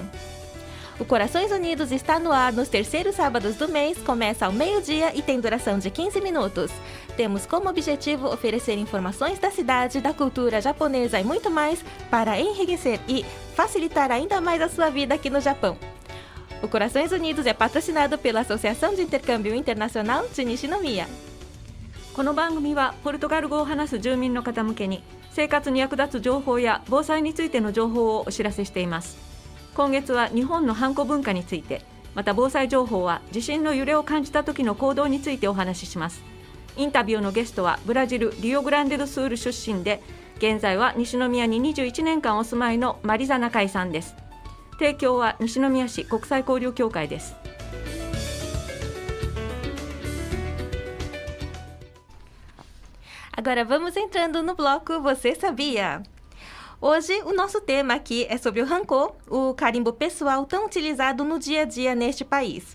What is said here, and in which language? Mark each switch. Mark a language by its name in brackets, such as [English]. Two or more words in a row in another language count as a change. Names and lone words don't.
[Portuguese] O Corações Unidos está no ar nos terceiros sábados do mês, começa ao meio-dia e tem duração de 15 minutos. Temos como objetivo oferecer informações da cidade, da cultura japonesa e muito mais para enriquecer e facilitar ainda mais a sua vida aqui no Japão. O Corações Unidos é patrocinado pela Associação de Intercâmbio Internacional de Nishinomiya. [Japanese] この番組はポルトガル語を話す住民の方向けに生活に役立つ情報や防災についての情報をお知らせしています。今月は日本のハンコ文化について、また防災情報は地震の揺れを感じた時の行動についてお話しします。インタビューのゲストはブラジルリオグランデドスール出身で、現在は西宮に21年間お住まいのマリザナカイさんです。提供は西宮市国際交流協会です。 [Portuguese] Agora vamos entrando no bloco Você Sabia? Hoje o nosso tema aqui é sobre o Hanko, o carimbo pessoal tão utilizado no dia a dia neste país.